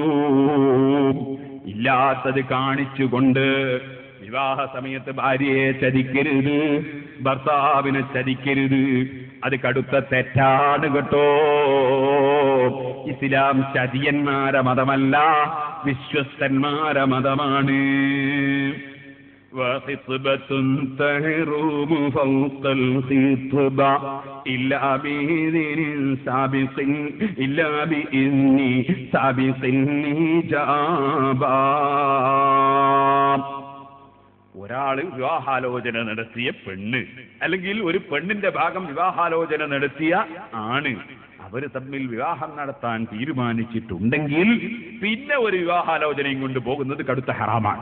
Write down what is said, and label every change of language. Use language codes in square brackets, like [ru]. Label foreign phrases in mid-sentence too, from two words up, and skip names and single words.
[ml] ഇല്ലാത്തത് കാണിച്ചുകൊണ്ട് വിവാഹ സമയത്ത് ഭാര്യയെ ചതിക്കരുത്, ഭർത്താവിനെ ചതിക്കരുത്. അത് കടുത്ത തെറ്റാണ് കേട്ടോ. ഇസ്ലാം ചതിയന്മാരെ മതമല്ല, വിശ്വസ്തന്മാരെ മതമാണ്. [ar] وخطبة تهرم فوق الخطبة إلا بإذن سابق إلا بإذن سابق الإجابة. [ml] ഒരാള് വിവാഹാലോചന നടത്തിയ പെണ്ണ്, അല്ലെങ്കിൽ ഒരു പെണ്ണിന്റെ ഭാഗം വിവാഹാലോചന നടത്തിയ ആണ്, അവര് തമ്മിൽ വിവാഹം നടത്താൻ തീരുമാനിച്ചിട്ടുണ്ടെങ്കിൽ പിന്നെ ഒരു വിവാഹാലോചനയും കൊണ്ട് പോകുന്നത് കടുത്ത ഹറാമാണ്.